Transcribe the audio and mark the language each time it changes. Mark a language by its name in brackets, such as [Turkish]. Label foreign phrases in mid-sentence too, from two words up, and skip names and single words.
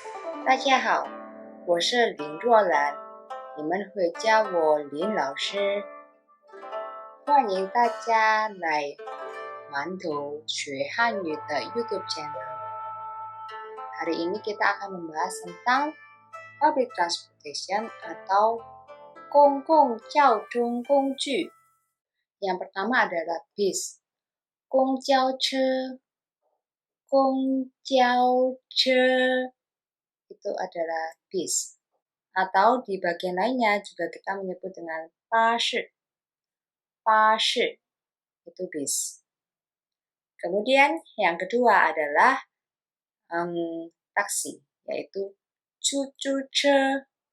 [Chinese] 大家好，我是林若兰，你们会叫我林老师。欢迎大家来馒头学汉语的 YouTube channel. [Indonesian] Hari ini kita akan membahas tentang [English] public transportation [Indonesian] atau [Chinese] 公共交通工具. [Indonesian] Yang pertama adalah bis, [Chinese] 公交车,公交车 [Indonesian] itu adalah bis. Atau di bagian lainnya juga kita menyebut dengan pashi. Pashi itu bis. Kemudian yang kedua adalah taksi, yaitu cucu-ce.